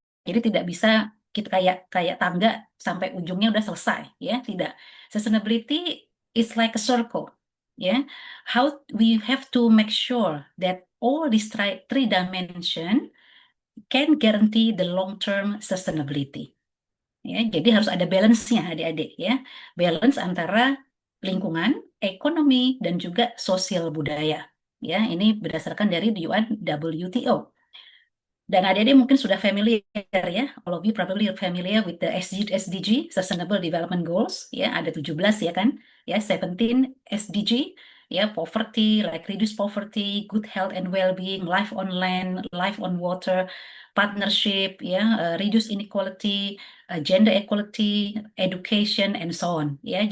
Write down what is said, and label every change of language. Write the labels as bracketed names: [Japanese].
[Indonesian] Jadi tidak bisa kita kayak tangga sampai ujungnya udah selesai, ya, tidak. [English] Sustainability is like a circle, [Indonesian] ya. [English] How we have to make sure that all these three dimension can guarantee the long-term sustainability. [Indonesian] Ya, jadi harus ada balance-nya adik-adik ya. Balance antara lingkungan, ekonomi, dan juga sosial budaya. Ya, ini berdasarkan dari UNWTO. Dan adik-adik mungkin sudah familiar ya, [English] all of you probably familiar with the SDG, Sustainable Development Goals, ya, [Indonesian] ada 17 ya kan, ya, [English] 17 SDG, ya, poverty, like reduce poverty, good health and well-being, life on land, life on water, partnership, ya, reduce inequality, gender equality, education, and so on, ya.